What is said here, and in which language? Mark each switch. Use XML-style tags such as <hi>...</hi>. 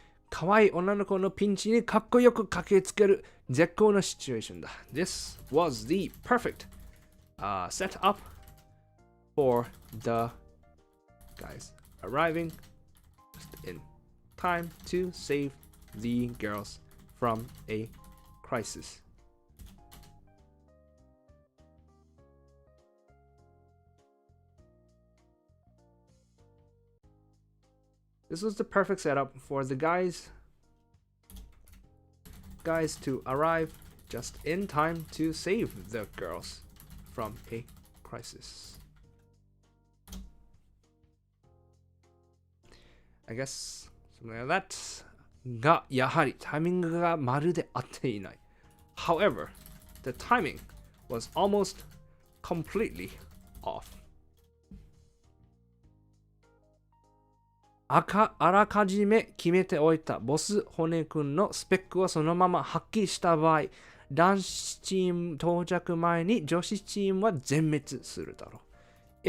<ja>可愛い女の子のピンチにかっこよく駆けつける絶好のシチュエーションだ。</ja> <en>This was the perfect setup for the guys arriving just in time to save the girls from a crisis. This was the perfect setup for the guys to arrive just in time to save the girls from a crisis. I guess something like that.</en> <ja>が、やはりタイミングがまるで合っていない。</ja> <en>However, the timing was almost completely off.</en> <ja>あらかじめ決めておいたボス骨くんのスペックをそのまま発揮した場合、男子チーム到着前に女子チームは全滅するだろう。</ja>